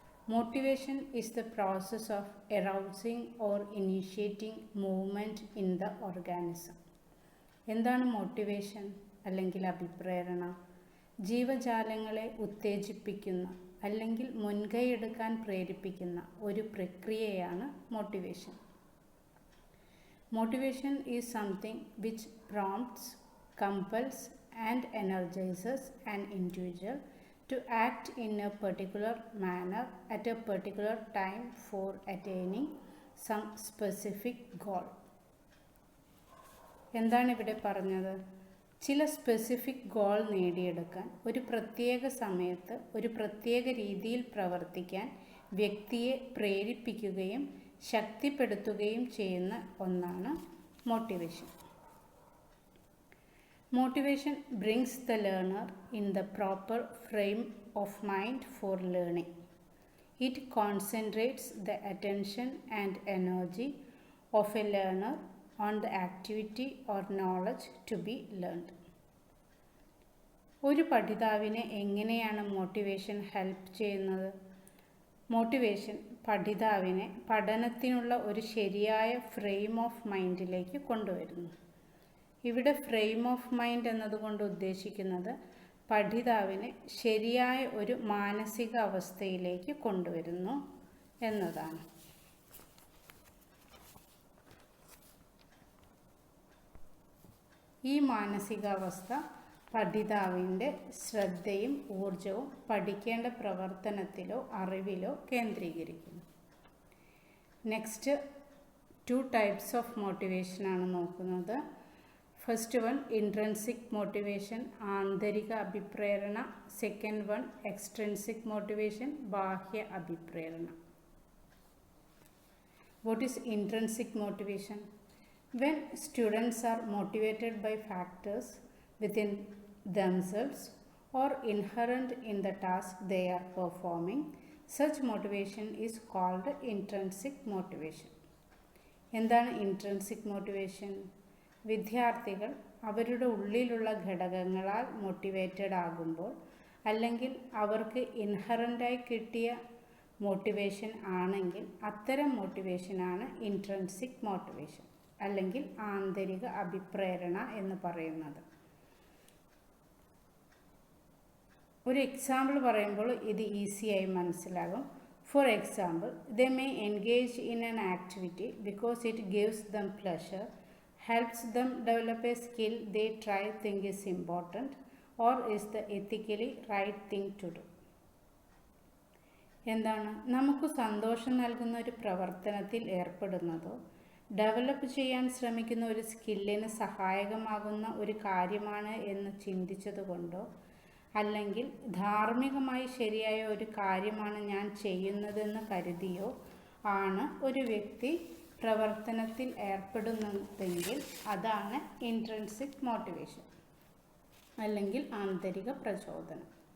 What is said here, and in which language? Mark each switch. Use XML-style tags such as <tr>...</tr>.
<en>Motivation is the process of arousing or initiating movement in the organism.</en> <ml>എന്താണ് motivation അല്ലെങ്കിൽ അഭിപ്രേരണ? ജീവജാലങ്ങളെ ഉത്തേജിപ്പിക്കുന്ന അല്ലെങ്കിൽ മുൻകൈയെടുക്കാൻ പ്രേരിപ്പിക്കുന്ന ഒരു പ്രക്രിയയാണ് motivation.</ml> <en>Motivation is something which prompts, compels and energizes an individual to act in a particular manner at a particular time for attaining some specific goal.</en> <ml>എന്താണ് ഇവിടെ പറഞ്ഞത്? ചില</ml> <en>specific goal</en> <ml>നേടിയെടുക്കാൻ ഒരു പ്രത്യേക സമയത്ത് ഒരു പ്രത്യേക രീതിയിൽ പ്രവർത്തിക്കാൻ വ്യക്തിയെ പ്രേരിപ്പിക്കുകയും ശക്തിപ്പെടുത്തുകയും ചെയ്യുന്ന ഒന്നാണ് motivation.</ml> <en>Motivation brings the learner in the proper frame of mind for learning. It concentrates the attention and energy of a learner on the activity or knowledge to be learned.</en> <ml>ഒരു പഠിതാവിനെ എങ്ങനെയാണ് മോട്ടിവേഷൻ ഹെൽപ്പ് ചെയ്യുന്നത്? Motivation പഠിതാവിനെ പഠനത്തിനുള്ള ഒരു ശരിയായ</ml> <en>frame of മൈൻഡിലേക്ക്</en> <ml>കൊണ്ടുവരുന്നു. ഇവിടെ</ml> <en>frame of mind</en> <ml>എന്നതുകൊണ്ട് ഉദ്ദേശിക്കുന്നത് പഠിതാവിനെ ശരിയായ ഒരു മാനസിക അവസ്ഥയിലേക്ക് കൊണ്ടുവരുന്നു എന്നതാണ്. ഈ മാനസികാവസ്ഥ പഠിതാവിൻ്റെ ശ്രദ്ധയും ഊർജവും പഠിക്കേണ്ട പ്രവർത്തനത്തിലോ അറിവിലോ കേന്ദ്രീകരിക്കുന്നു.</ml> <en>next 2 types of മോട്ടിവേഷനാണ്</en> <ml>നോക്കുന്നത്.</ml> <en>first one intrinsic motivation,</en> <ml>ആന്തരിക അഭിപ്രേരണ.</ml> <en>second one extrinsic motivation,</en> <ml>ബാഹ്യ അഭിപ്രേരണ.</ml> <en>What is intrinsic motivation? When students are motivated by factors within themselves or inherent in the task they are performing, such motivation is called intrinsic motivation.</en> <ml>എന്താണ് intrinsic motivation? വിദ്യാർത്ഥികൾ അവരുടെ ഉള്ളിലുള്ള ഘടകങ്ങളാൽ motivated ആകുമ്പോൾ അല്ലെങ്കിൽ അവർക്ക് ഇൻഹറൻ്റായി കിട്ടിയ motivation ആണെങ്കിൽ അത്തരം മോട്ടിവേഷനാണ് ഇൻട്രൻസിക് മോട്ടിവേഷൻ അല്ലെങ്കിൽ ആന്തരിക അഭിപ്രേരണ എന്ന് പറയുന്നത്. ഒരു എക്സാമ്പിൾ പറയുമ്പോൾ ഇത് ഈസിയായി മനസ്സിലാകും.</ml> <en>For example, they may engage in an activity because it gives them pleasure, helps them develop a skill they think is important or is the ethically right thing to do.</en> <ml>എന്താണ്? നമുക്ക് സന്തോഷം നൽകുന്ന ഒരു പ്രവർത്തനത്തിൽ ഏർപ്പെടുന്നതോ ഡെവലപ്പ് ചെയ്യാൻ ശ്രമിക്കുന്ന ഒരു സ്കില്ലിന് സഹായകമാകുന്ന ഒരു കാര്യമാണ് എന്ന് ചിന്തിച്ചതുകൊണ്ടോ അല്ലെങ്കിൽ ധാർമ്മികമായി ശരിയായ ഒരു കാര്യമാണ് ഞാൻ ചെയ്യുന്നതെന്ന് കരുതിയോ ആണ് ഒരു വ്യക്തി പ്രവർത്തനത്തിൽ ഏർപ്പെടുന്നതെങ്കിൽ അതാണ് ഇൻട്രൻസിക് മോട്ടിവേഷൻ അല്ലെങ്കിൽ ആന്തരിക പ്രചോദനം.</ml>